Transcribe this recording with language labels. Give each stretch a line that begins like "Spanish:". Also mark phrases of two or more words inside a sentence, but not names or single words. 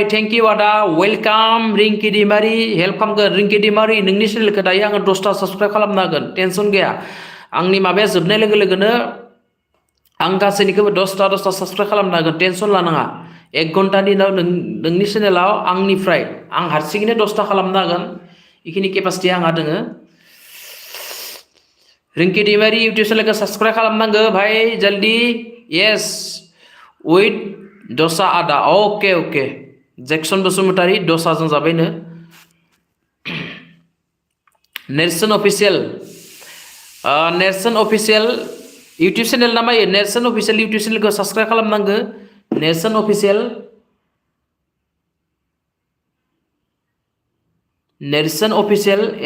English: thank you
Bodo: आदा वेलकाम रिंकि दैमारि हेल्प खालामगोन रिंकि दैमारि नोंनि चेनेलखौ दायो आङो 10टा साबस्क्राइब खालामनो हागोन टेनसन गैया आंनि माबाया जोबनाय लोगो लोगोनो आं गासैनिखौबो 10टा साबस्क्राइब खालामनो हागोन टेनसन लानाङा 1 घन्टानि उनाव नोंनि चेनेलाव आंनिफ्राय आं हारसिङैनो 10टा खालामनो हागोन बेखिनि केपासिटि आंहा दोङो रिंकि दैमारि इउटुब चेनेलखौ साबस्क्राइब खालामनांगौ भाई जल्दी
English: yes with
Bodo: दसा आदा ओके जैक्सन बसुमतारी दसाजों जाबायनो नेरसोन अफिसियेल इउटुब चेनेल नामा नेरसोन अफिसियेल इउटुब चेनेलखौ साबस्क्राइब खालामनांगौ नेरसोन अफिसियेल नेरसोन अफिसियेल